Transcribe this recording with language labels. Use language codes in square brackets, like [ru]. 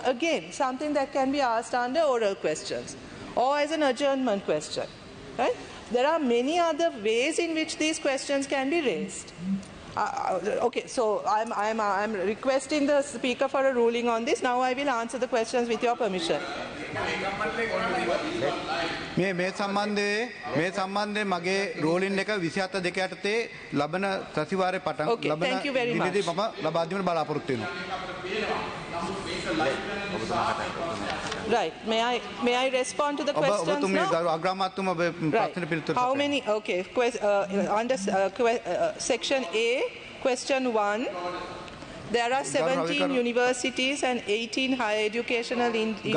[en] Again, something that can be asked under oral questions or as an adjournment question, right? There are many other ways in which these questions can be raised. Okay, so I'm requesting the Speaker for a ruling on this. Now I will answer the questions with your permission. [si] මේ සම්බන්ධයෙන් මගේ rolling එක 27 දෙක යටතේ ලබන සතිವಾರයේ පටන් ලබන දිනේදී මම ලබා දීමට බලාපොරොත්තු වෙනවා. [en] Right. May I respond to the questions now? Right. How many? Okay. Under Section A, Question 1, there are 17 universities and 18 higher educational institutions.